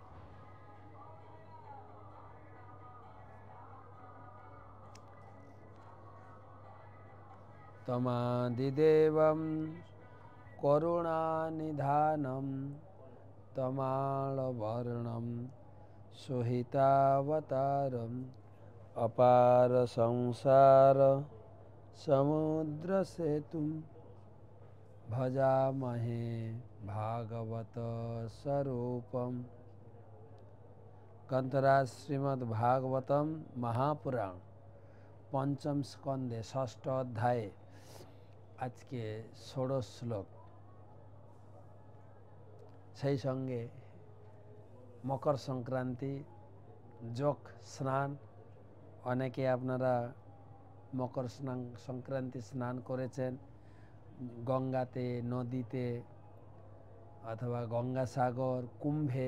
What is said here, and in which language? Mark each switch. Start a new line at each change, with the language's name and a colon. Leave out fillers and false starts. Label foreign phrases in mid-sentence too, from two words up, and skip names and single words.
Sanskrit: तमादिदेवं करुणानिधानं तमालवर्णं सुहितावतारम् अपार संसार समुद्रसेतुं भजामहे भागवत स्वरूपम्।
Hindi: ग्रंथराज श्रीमद् भागवतम महापुराण पंचम स्कंदे षष्ठ अध्याय आज के 16 श्लोक।
Bangla: সেই সঙ্গে মকর সংক্রান্তি যোগ স্নান। অনেকে আপনারা মকর সংক্রান্তি স্নান করেছেন গঙ্গাতে, নদীতে অথবা গঙ্গাসাগর, কুম্ভে।